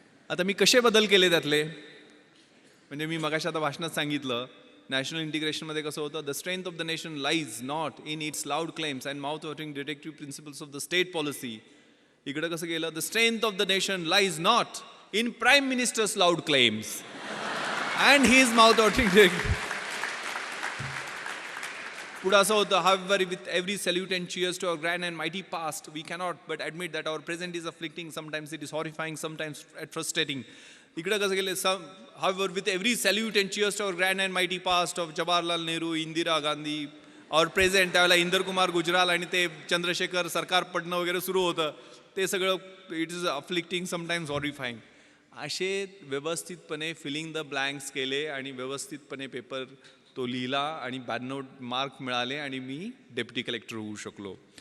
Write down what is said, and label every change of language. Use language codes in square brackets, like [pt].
[mr] आता मी कसे बदल केले त्यातले, म्हणजे मी मगाशी आता भाषणात सांगितलं नॅशनल इंटिग्रेशनमध्ये कसं होतं, [en] The strength of the nation lies not in its loud claims and mouth watering directive principles of the state policy. [mr] इकडे कसं गेलं, [en] The strength of the nation lies not in prime minister's loud claims and his mouth watering directive. [mr] पुढे असं होतं, [en] however with every salute and cheers to our grand and mighty past we cannot but admit that our present is afflicting, sometimes it is horrifying, sometimes frustrating. [mr] इकडे कसं गेले, [en] however with every salute and cheers to our grand and mighty past of Jawaharlal Nehru, Indira Gandhi, our present, [mr] त्यावेळेला इंदर कुमार गुजराल आणि ते चंद्रशेखर सरकार पडणं वगैरे सुरू होतं, ते सगळं [en] It is afflicting, sometimes horrifying. [mr] असे व्यवस्थितपणे [en] filling the blanks [mr] केले आणि व्यवस्थितपणे पेपर तो लिहिला आणि 92 मार्क मिळाले आणि मी डेप्युटी कलेक्टर होऊ शकलो.